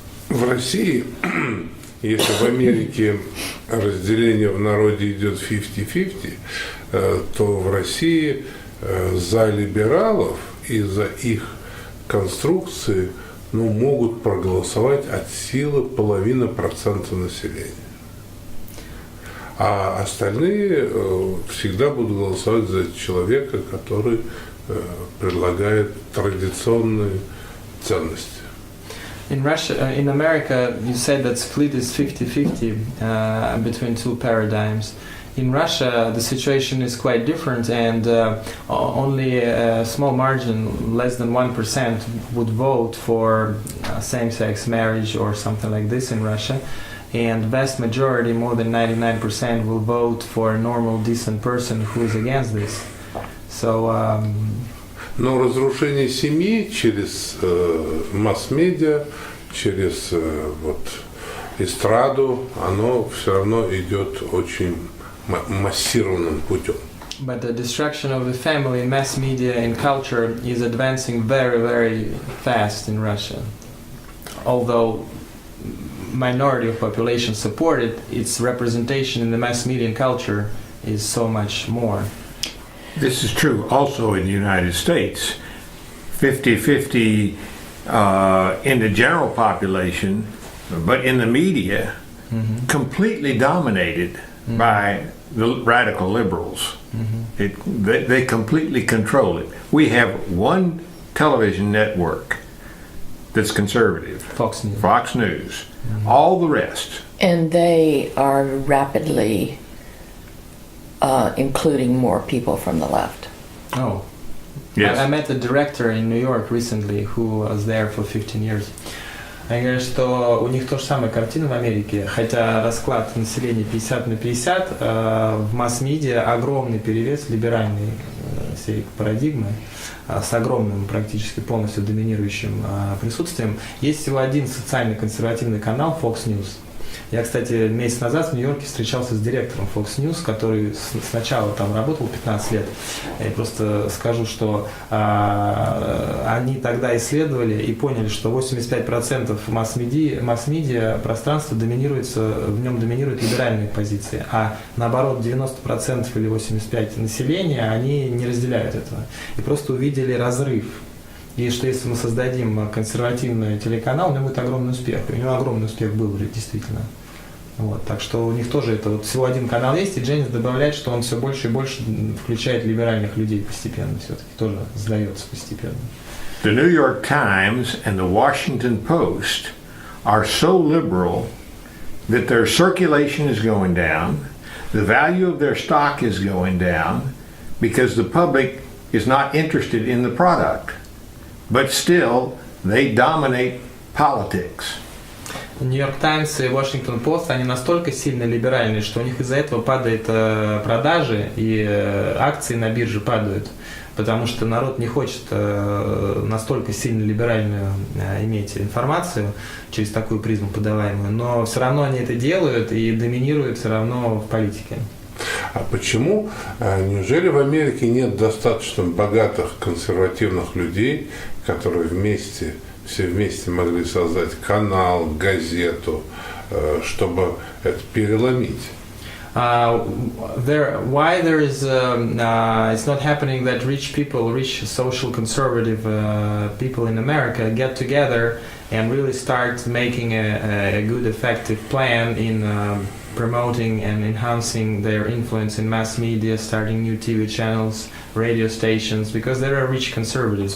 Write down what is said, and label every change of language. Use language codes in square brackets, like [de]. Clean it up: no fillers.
[ru] В России, если в Америке разделение в народе идет 50-50, то в России за либералов и за их конструкции могут проголосовать от силы 0,5% населения. А остальные всегда будут голосовать за человека, который предлагает традиционные ценности. [en] In Russia, in America, you said that split is 50-50 between two paradigms. In Russia, the situation is quite different, and only a small margin, less than 1%, would vote for same-sex marriage or something like this in Russia. And vast majority, more than 99%, will vote for a normal, decent person who is against this. So, [ru] Но разрушение семьи через масс-медиа, через эстраду, оно все равно идет очень массированным путем. [en] But the destruction of the family in mass media and culture is advancing very, very fast in Russia. Although minority of population support it, its representation in the mass media and culture is so much more. This is true also in the United States. 50-50 in the general population, but in the media, completely dominated by the radical liberals. They completely control it. We have one television network that's conservative, Fox News. Fox News. All the rest. And they are rapidly including more people from the left. Oh. Yes. I met a director in New York recently who was there for 15 years. [ru] Они говорят, что у них то же самая картина в Америке, хотя расклад населения 50/50, в масс-медиа огромный перевес либеральной всей парадигмы с огромным, практически полностью доминирующим присутствием. Есть всего один социально-консервативный канал Fox News. Я, кстати, месяц назад в Нью-Йорке встречался с директором Fox News, который сначала там работал 15 лет. Я просто скажу, что они тогда исследовали и поняли, что 85% масс-медиа пространства в нем доминируют либеральные позиции, а наоборот 90% или 85% населения, они не разделяют этого. И просто увидели разрыв. И что если мы создадим консервативный телеканал, у него будет огромный успех. И у него огромный успех был действительно. Вот, так что у них тоже это вот всего один канал есть, и Дженис добавляет, что он все больше и больше включает либеральных людей постепенно, все-таки тоже сдается постепенно. [en] The New York Times and the Washington Post are so liberal that their circulation is going down, the value of their stock is going down, because the public is not interested in the product. But still, they dominate politics. [ru] Нью-Йорк Таймс и Вашингтон Пост, они настолько сильно либеральные, что у них из-за этого падают продажи и акции на бирже падают, потому что народ не хочет настолько сильно либеральную иметь информацию через такую призму подаваемую, но все равно они это делают и доминируют все равно в политике. А почему? Неужели в Америке нет достаточно богатых консервативных людей, которые все вместе могли создать канал, газету, чтобы это переломить? [en] Why there is it's not happening that rich social conservative people in America get together and really start making a good effective plan in promoting and enhancing their influence in mass media, starting new TV channels, radio stations, because there are rich conservatives.